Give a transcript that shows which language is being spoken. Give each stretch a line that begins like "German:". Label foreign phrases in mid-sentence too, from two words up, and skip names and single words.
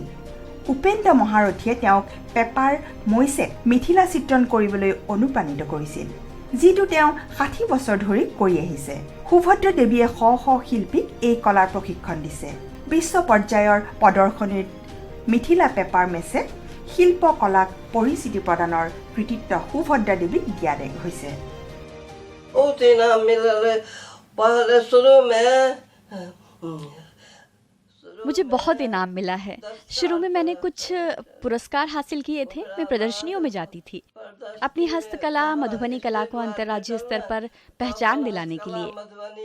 Assamese: উপেন্দ্ৰ মহাৰথীয়ে তেওঁক পেপাৰ মৈচেক মিথিলা চিত্ৰণ কৰিবলৈ অনুপ্ৰাণিত কৰিছিল, যিটো তেওঁ 60 বছৰ ধৰি কৰি আহিছে। সুভদ্ৰ দেৱীয়ে শ শ শিল্পীক এই কলাৰ প্ৰশিক্ষণ দিছে। বিশ্ব পৰ্যায়ৰ প্ৰদৰ্শনীত মিথিলা পেপাৰ মেচে শিল্পকলাক পৰিচিতি প্ৰদানৰ কৃতিত্ব সুভদ্ৰা দেৱীক দিয়া হৈছে।
Hindi: मुझे बहुत इनाम मिला है। शुरू में मैंने कुछ पुरस्कार हासिल किए थे। मैं प्रदर्शनियों में जाती थी, अपनी हस्तकला मधुबनी कला को अंतर्राज्यीय स्तर पर पहचान दिलाने के लिए।